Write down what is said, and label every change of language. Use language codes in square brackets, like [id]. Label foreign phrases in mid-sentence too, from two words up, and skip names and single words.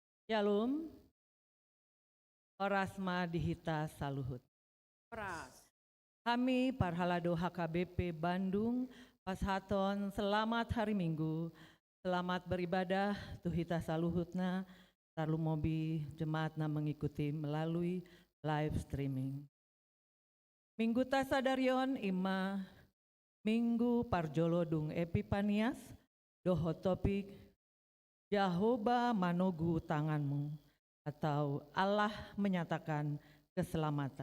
[bbc] Shalom, orasma dihita saluhut. Pras. [id] Kami Parhalado HKBP Bandung, Pashaton, selamat hari Minggu, selamat beribadah, [bbc] tuhita saluhutna, tarlu mobi jemaatna [id] mengikuti melalui [en] live streaming. [bbc] Minggu tasadarion ima Minggu Parjolo Dung Epipanias, doho topik Jehovah manogu tanganmu, [id] atau Allah menyatakan keselamatan.